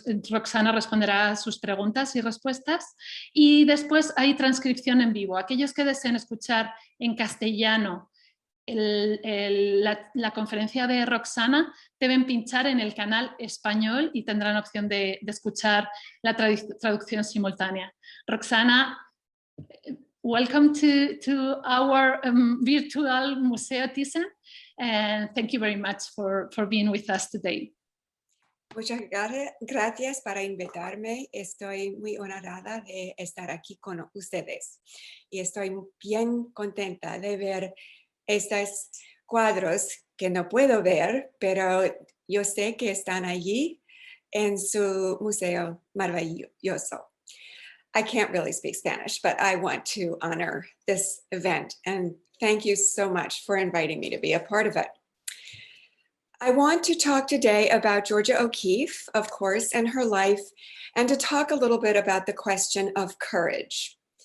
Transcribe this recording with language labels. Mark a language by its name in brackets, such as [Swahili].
[Spanish] Roxana responderá a sus preguntas y respuestas, y después hay transcripción en vivo. Aquellos que deseen escuchar en castellano la conferencia de Roxana deben pinchar en el canal español y tendrán opción de escuchar la traducción simultánea. [English] Roxana, welcome to our virtual Museo Thyssen, and thank you very much for being with us today. [Spanish] Muchas gracias para invitarme. Estoy muy honrada de estar aquí con ustedes y estoy bien contenta de ver estos cuadros que no puedo ver, pero yo sé que están allí en su museo maravilloso. [English] I can't really speak Spanish, but I want to honor this event, and thank you so much for inviting me to be a part of it. I want to talk today about Georgia O'Keeffe, of course, and her life, and to talk a little bit about the question of courage.